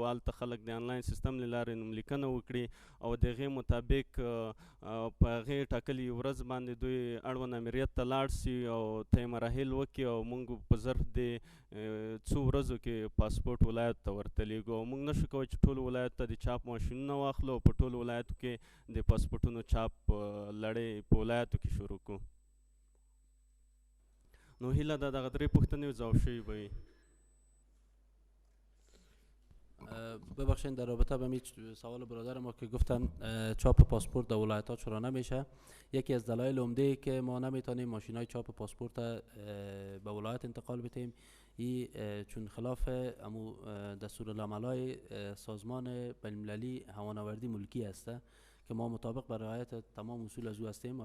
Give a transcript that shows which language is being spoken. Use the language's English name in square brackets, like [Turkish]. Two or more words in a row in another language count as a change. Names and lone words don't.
[Pashto] هلته خلک د آنلاین سیستم له لارې نوملیکنه وکړي او د هغې مطابق په هغې ټاکلې ورځ باندې دوی اړوند امریت ته لاړ سي او ته یې مراحل وکړي او موږ په ظرف د څو ورځو کې پاسپورټ ولایت ته ورته لیږو. او موږ نشو کولی چې ټولو ولایت ته د چاپ ماشینونه واخلو او په ټولو ولایتو کې د پاسپورټونو چاپ لړۍ په ولایتو کې شروع کړو. نو هیله ده دغه 3 پوښتنې ځواب شوي به وي. [Persian] ببخشید در رابطه با همین سوال برادر ما که گفتن چاپ پاسپورت در ولایت ها چرا نمیشه، یکی از دلایل عمده که ما نمیتونیم ماشین های چاپ پاسپورت به ولایت انتقال بدیم این چون خلاف امو دستورالعمل های سازمان بین‌المللی هوانوردی ملکی است که ما مطابق بر رعایت تمام اصول از او هستیم.